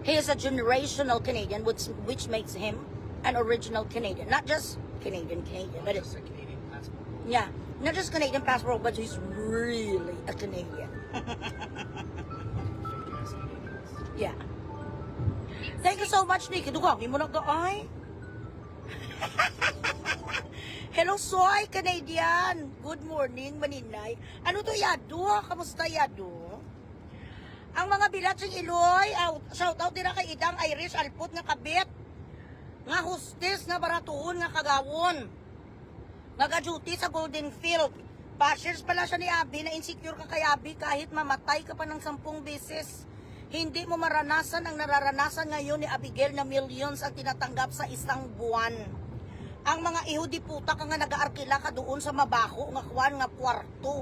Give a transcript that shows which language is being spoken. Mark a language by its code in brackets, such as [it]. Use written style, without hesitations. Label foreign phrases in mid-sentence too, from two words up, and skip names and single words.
[en] He is a generational Canadian, which makes him an original Canadian. Not just Canadian, but Just a Canadian passport. yeah, not just Canadian passport, but he's really a Canadian. Fake-ass Canadians. Yeah. Thank you so much, [hil] Nikki. Dugangin mo na ka ay. [en] Hello, Soy, Canadian. Good morning, [tl] Maninay. Ano to, Yado? Kamusta, Yado? [hil] Ang mga bilatsing Iloy, [en] shout out [hil] din kay Idang Irish Alput nga kabit. Nga hostess nga baratuhon nga kagawon. [tl] Nag-duty sa Golden Field. Bashers pala siya ni Abby na insecure ka kay Abby kahit mamatay ka pa ng 10 beses. Hindi mo maranasan ang nararanasan ngayon ni Abigail na millions ang tinatanggap sa isang buwan. [hil] Ang mga ihudi puta ka nga nag-aarkila ka doon sa mabaho nga kwan nga kwarto.